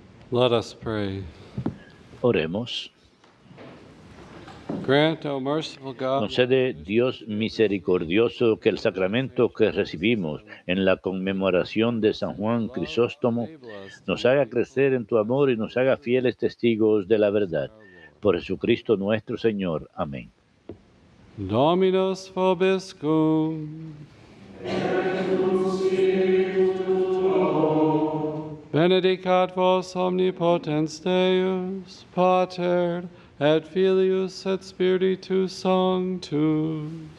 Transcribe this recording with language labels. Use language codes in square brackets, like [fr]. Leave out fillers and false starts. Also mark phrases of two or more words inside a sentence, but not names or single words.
[en] Let us pray. [es] Oremos. [en] Grant, O merciful God, [es] Concede, Dios misericordioso, que el sacramento que recibimos en la conmemoración de San Juan Crisóstomo nos haga crecer en tu amor y nos haga fieles testigos de la verdad. Por Jesucristo nuestro Señor. Amén. [la] Dominus vobiscum. Benedicat vos omnipotens Deus, Pater, et Filius, et Spiritus Sanctus.